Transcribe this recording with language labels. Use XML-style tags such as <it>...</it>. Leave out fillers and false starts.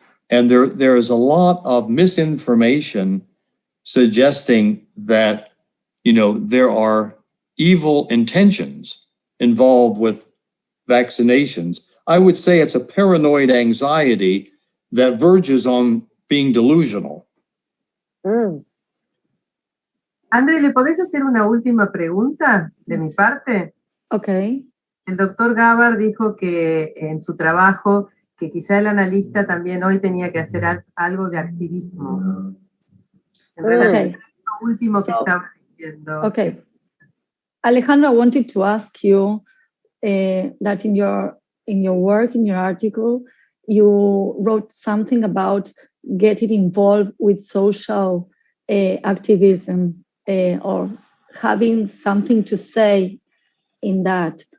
<en>And there is a lot of misinformation suggesting that, there are evil intentions involved with vaccinations. I would say it's a paranoid anxiety that verges on being delusional.</en> <es>André, ¿le podés hacer una última pregunta de mi parte?</es> <en>Okay.</en> <es>El doctor Gabbard dijo que en su trabajo, que quizá el analista también hoy tenía que hacer algo de activismo. En relación a lo último que estaba diciendo.</es> <en>Okay. Alejandro, I wanted to ask you that in your work, in your article, you wrote something about getting involved with social activism or having something to say in that.</en>